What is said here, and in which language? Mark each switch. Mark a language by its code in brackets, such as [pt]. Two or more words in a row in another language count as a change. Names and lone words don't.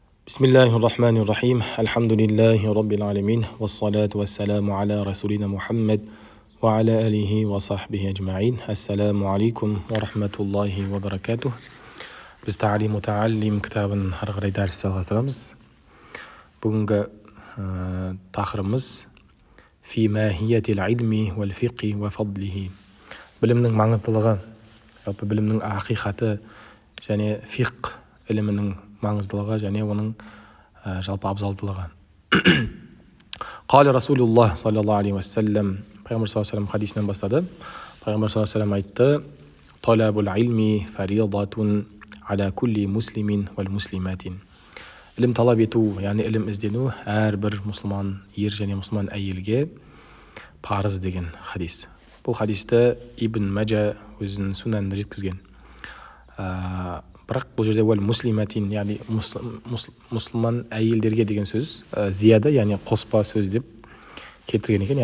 [ar] بسم الله الرحمن الرحيم. الحمد لله رب العالمين. والصلاة والسلام على رسولنا محمد وعلى آله وصحبه أجمعين. السلام عليكم ورحمة الله وبركاته. [kk] Biz Ta'lim Muta'allim kitabын ары қарай дәріс жалғастырамыз. Бүгінгі тақырыбымыз [ar] في ماهية العلم والفقه وفضله. [kk] Білімнің маңыздылығы, жалпы білімнің ақиқаты және фиқ ілімінің маңыздылығы және оның жалпы абзалдылығы. [ar] قال رسول الله صلى الله عليه وسلم, пайғамбар صلى الله عليه وسلم [kk] хадисінен бастады. [ar] Пайғамбар صلى الله عليه وسلم айтты: "طلب العلم فريضة على كل مسلمين والمسلمات." [kk] Ілім талап ету, яғни ілім іздену әрбір мұсылман ер және мұсылман әйелге парыз деген хадис. Бұл хадисті Ибн Маджа өзінің сунанында жеткізген. Бірақ бұл жерде [ar] والمسلمات, [kk] яғни мұсылман әйелдерге деген сөз зияда, яғни қоспа сөз деп келтірген екен.